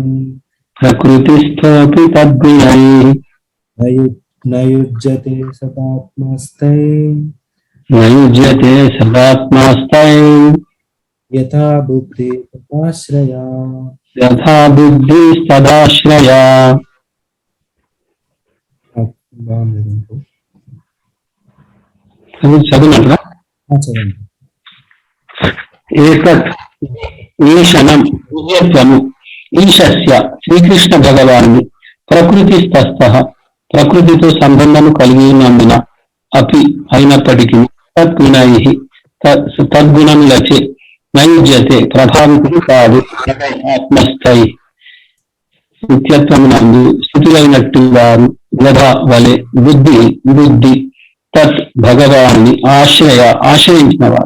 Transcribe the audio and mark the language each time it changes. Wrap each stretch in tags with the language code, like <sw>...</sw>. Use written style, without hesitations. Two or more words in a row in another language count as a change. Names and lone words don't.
<sa>प्रकृतिस्थोऽपि तद्गुणैः न युज्यते सदात्मस्ते न युज्यते सदात्मास्तैः यथा बुद्धि तथाश्रया यथा बुद्धिस्तदाश्रया।</sa> <te>చదివినట్లా</te> <sa>एतत् ईशनं</sa> <te>దివ్యత్వము ఈశస్య శ్రీకృష్ణ భగవాను ప్రకృతిస్థస్థ ప్రకృతితో సంబంధము కలిగి ఉన్నందున అపి అయినప్పటికీ తద్గుణై తద్గుణములచే నైజ్యతే ప్రభావితులు కాదు ఆత్మస్థై నిత్యత్వమునందు స్థితులైనట్టు వారు యథా వలె బుద్ధి తత్ భగవాన్ని ఆశ్రయించిన వారు.</te>